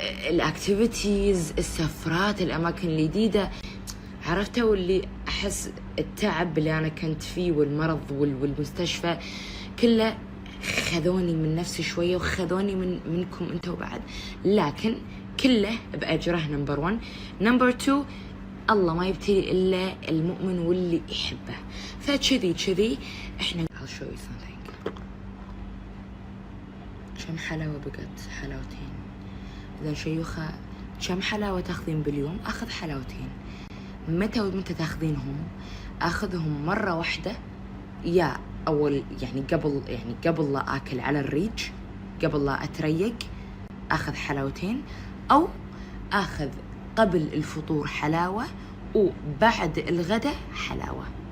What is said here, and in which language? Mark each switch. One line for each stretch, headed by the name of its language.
Arabic: الاكتيفيتيز، السفرات، الاماكن الجديدة، عرفتوا اللي احس التعب اللي انا كنت فيه والمرض والمستشفى كله خذوني من نفسي شوية، وخذوني منكم انتوا بعد، لكن كله بأجره. نمبر 1. نمبر 2، الله ما يبتلي إلا المؤمن واللي يحبه. فكذي احنا
English: I'll show you something.
Arabic: كم حلاوة بقت، حلاوتين. إذا شيوخة كم حلاوة تاخذين باليوم؟ أخذ حلاوتين. متى تاخذينهم؟ أخذهم مرة واحدة، يا أول قبل لا أكل على الريج، قبل لا أتريق أخذ حلاوتين، أو أخذ قبل الفطور حلاوة وبعد الغداء حلاوة.